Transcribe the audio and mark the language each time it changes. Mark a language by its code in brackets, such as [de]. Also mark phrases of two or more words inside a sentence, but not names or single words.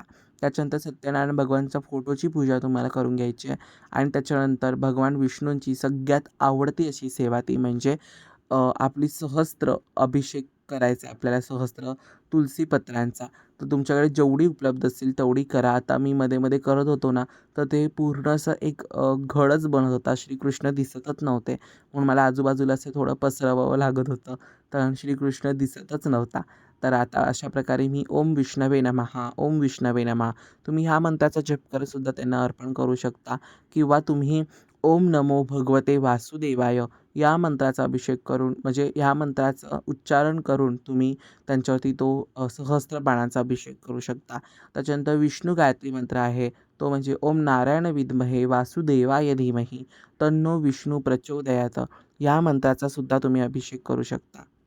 [mr] त्याच्यानंतर सत्यनारायण भगवानचा फोटोची पूजा तुम्हाला करून घ्यायची आहे आणि त्याच्यानंतर भगवान विष्णूंची सगळ्यात आवडती अशी सेवा ती म्हणजे आपली सहस्त्र अभिषेक करायचा आहे आपल्याला, सहस्त्र तुलसीपत्रांचा. तर तुमच्याकडे जेवढी उपलब्ध असेल तेवढी करा. आता मी मध्ये करत होतो ना, तर ते पूर्ण असं एक घडच बनत होता. श्रीकृष्ण दिसतच नव्हते, म्हणून मला आजूबाजूला असं थोडं पसरवावं लागत होतं, तर श्रीकृष्ण दिसतच नव्हता. तर आता अशा प्रकारे मी [sa] ओम विष्णवे नमः, ओम विष्णवे नमः [mr] तुम्ही ह्या मंत्राचा जप करतसुद्धा त्यांना अर्पण करू शकता किंवा तुम्ही [sa] ओम नमो भगवते वासुदेवाय [mr] या मंत्राचा अभिषेक करून, म्हणजे ह्या मंत्राचं उच्चारण करून तुम्ही त्यांच्यावरती तो सहस्त्र बाणाचा अभिषेक करू शकता. त्याच्यानंतर विष्णू गायत्री मंत्र आहे, तो म्हणजे [sa] ओम नारायण विद्महे वासुदेवाय धीमहि तन्नो विष्णू प्रचोदयात [mr] या मंत्राचा सुद्धा तुम्ही अभिषेक करू शकता.